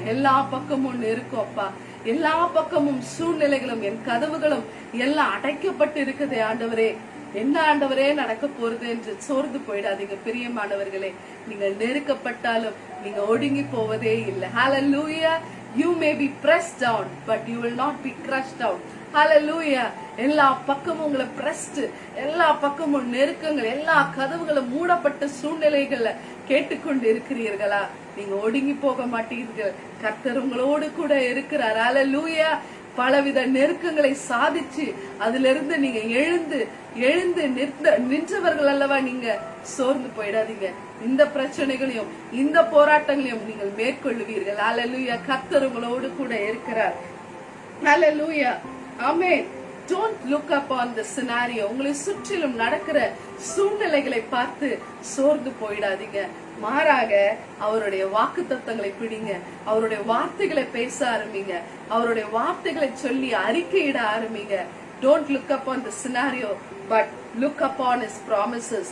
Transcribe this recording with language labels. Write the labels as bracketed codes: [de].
[ta] எல்லா பக்கமும் நெருக்கம் அப்பா, எல்லா பக்கமும் சூழ்நிலைகளும் என் கதவுகளும் எல்லாம் அடைக்கப்பட்டு இருக்குது. ஆண்டவரே, என்ன ஆண்டவரே நடக்க போறது என்று சோர்ந்து போயிடாதீங்க. பிரியமானவர்களே, நீங்கள் நெருக்கப்பட்டாலும் நீங்க ஒடுங்கி போவதே இல்லை. ஹல்லேலூயா. [en] You may be pressed down, but you will not be crushed down. Hallelujah. [ta] எல்லா பக்கமும் உங்களை பிரஸ்ட், எல்லா பக்கமும் நெருக்கங்கள், எல்லா கதவுகளும் மூடப்பட்ட சூழ்நிலைகள்ல கேட்டுக்கொண்டு இருக்கிறீர்களா? நீங்க ஒடுங்கி போக மாட்டீர்கள். கர்த்தர் உங்களோடு கூட இருக்கிறார். ஹல்லேலூயா. பலவித நெருக்கங்களை சாதிச்சு அதுல இருந்து நீங்க எழுந்து நின்றவர்கள் அல்லவா நீங்க. சோர்ந்து போயிடாதீங்க. இந்த பிரச்சனைகளையும் இந்த போராட்டங்களையும் நீங்கள் மேற்கொள்ளுவீர்கள். ஹல்லேலூயா. கர்த்தர் உங்களோடு கூட இருக்கிறார். ஹல்லேலூயா. ஆமென். [en] Don't look upon the scenario. [ta] உங்களை சுற்றிலும் நடக்கிற சூழ்நிலைகளை பார்த்து சோர்ந்து போயிடாதீங்க. மாறாக அவருடைய வாக்குத்தத்தங்களை பிடிங்க. அவருடைய வார்த்தைகளை பேச ஆரம்பிங்க. அவருடைய வார்த்தைகளை சொல்லி அறிக்கையிட ஆரம்பிங்க. [en] Don't look upon the scenario, but look upon his promises.